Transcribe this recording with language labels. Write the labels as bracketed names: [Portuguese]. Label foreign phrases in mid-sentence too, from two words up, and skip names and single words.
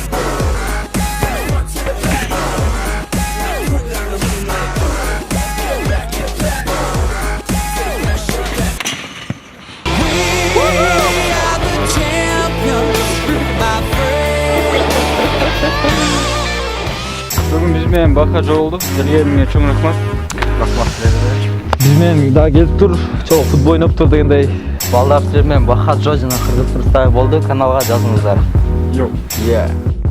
[English] Front to the back. Put it on the moonlight. Get back, get back. Take that shit back. We are the champions, my friend. [Kyrgyz] Бүгүн биз менен Бахаджо болду. Келгениңе чоң рахмат. Рахмат силерге. Биз менен дагы келип тур, чогуу футбол ойноп тур дегендей. Балдар силер менен Бахаджо жана Кыргыз фристайл болду. Каналга жазыңыздар. Йо. Yeah.